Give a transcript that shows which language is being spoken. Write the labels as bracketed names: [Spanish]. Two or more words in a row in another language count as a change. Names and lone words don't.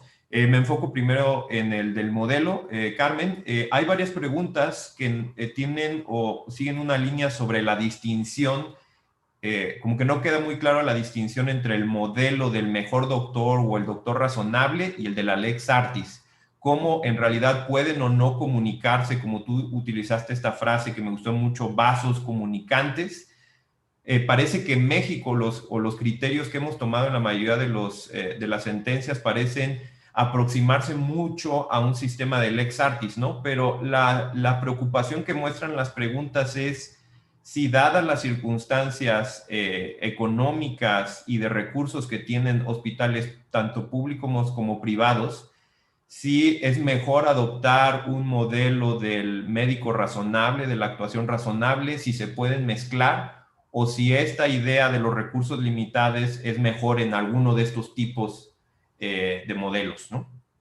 [Spanish] Me enfoco primero en el del modelo. Carmen, hay varias preguntas que tienen o siguen una línea sobre la distinción. Como que no queda muy claro la distinción entre el modelo del mejor doctor o el doctor razonable y el de la [Latin] lex artis. [Spanish] Cómo en realidad pueden o no comunicarse, como tú utilizaste esta frase que me gustó mucho, vasos comunicantes. Parece que en México los criterios que hemos tomado en la mayoría de las sentencias parecen aproximarse mucho a un sistema de [Latin] lex artis, [Spanish] ¿no? Pero la preocupación que muestran las preguntas es si, dadas las circunstancias económicas y de recursos que tienen hospitales tanto públicos como privados, si es mejor adoptar un modelo del médico razonable, de la actuación razonable, si se pueden mezclar, o si esta idea de los recursos limitados es mejor en alguno de estos tipos de modelos, ¿no?